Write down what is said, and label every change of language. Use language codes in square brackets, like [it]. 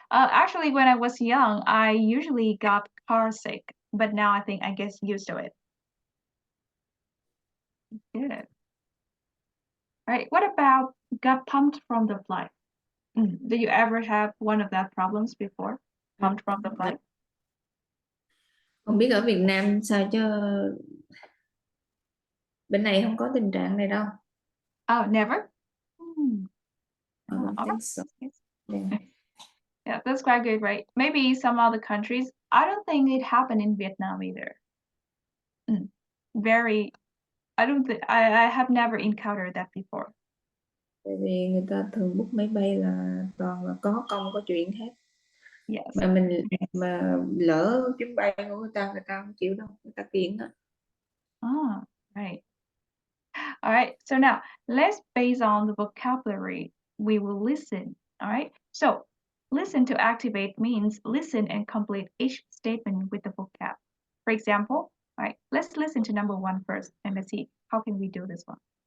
[en] Actually, when I was young, I usually got car sick, but now I think I get used to it. Good. All right. What about got pumped from the flight? Did you ever have one of that problems before? Pumped from the flight? [vi] Không biết ở Việt Nam sao chứ bên này không có tình trạng này đâu. [en] Oh, never? Hmm. I don't All think so. right. Yeah. Yeah, that's quite good, right? Maybe some other countries. I don't think it happened in Vietnam either. Mm. Very, I don't think I have never encountered that before. [vi] Tại vì người ta thường book máy bay là toàn là có công có chuyện hết. [en] Yes. [vi] Mà lỡ chuyến bay của người ta không chịu đâu, người ta kiện đó. [en] Ah, right. All right. So now let's base on the vocabulary. We will listen. All right. So listen to activate means listen and complete each statement with the vocab. For example, all right, let's listen to number 1 first and let's see how can we do this one.